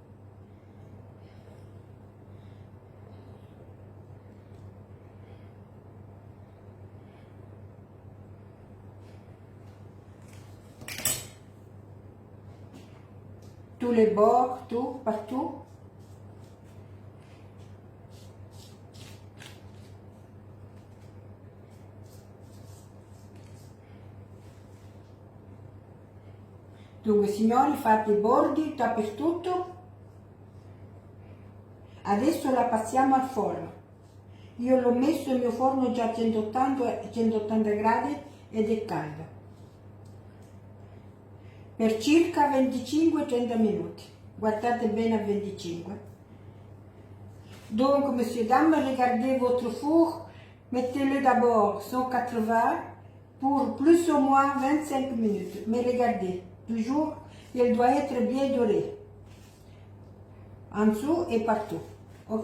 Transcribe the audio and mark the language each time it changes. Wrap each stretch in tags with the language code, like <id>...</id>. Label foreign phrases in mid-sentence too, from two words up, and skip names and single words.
<fr>Tous les bords, tout, partout.</fr> <it>Dunque signori, fate i bordi dappertutto. Adesso la passiamo al forno. Io l'ho messo il mio forno già a 180 gradi ed è caldo. Per circa 25-30 minuti. Guardate bene a 25.</it> <fr>Donc, monsieur, dame, regardez votre four. Mettez-le d'abord 180 pour plus ou moins 25 minutes. Mais regardez. Toujours, il doit être bien doré. En dessous et partout. Ok?</fr>